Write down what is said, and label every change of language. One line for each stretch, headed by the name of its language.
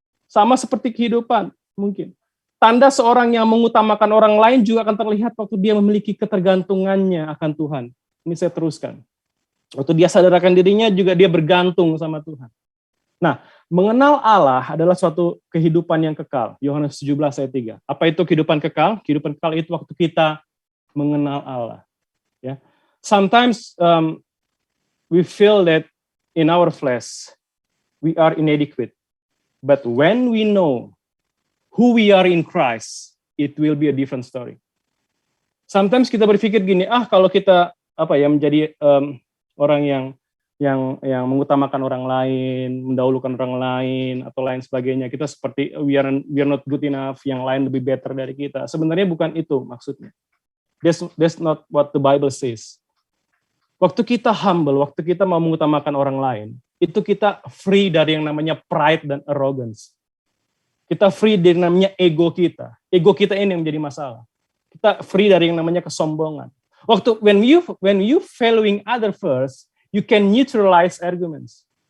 Indonesian: Sama seperti kehidupan, mungkin. Tanda seorang yang mengutamakan orang lain juga akan terlihat waktu dia memiliki ketergantungannya akan Tuhan. Ini saya teruskan. Waktu dia sadarkan dirinya juga dia bergantung sama Tuhan. Nah, mengenal Allah adalah suatu kehidupan yang kekal. Yohanes 17 ayat 3. Apa itu kehidupan kekal? Kehidupan kekal itu waktu kita mengenal Allah. Ya.
English: Sometimes we feel that in our flesh, we are inadequate. But when we know who we are in Christ, it will be a different story.
Indonesian: Sometimes kita berpikir gini, kalau kita menjadi orang yang mengutamakan orang lain, mendahulukan orang lain atau lain sebagainya, kita seperti
English: we are not good enough,
Indonesian: yang lain lebih better dari kita. Sebenarnya bukan itu maksudnya.
English: That's not what the Bible says.
Indonesian: Waktu kita humble, waktu kita mau mengutamakan orang lain, itu kita free dari yang namanya pride dan arrogance. Kita free dari yang namanya ego kita. Ego kita ini yang menjadi masalah. Kita free dari yang namanya kesombongan. Waktu
English: when you valuing other first, you can neutralize arguments.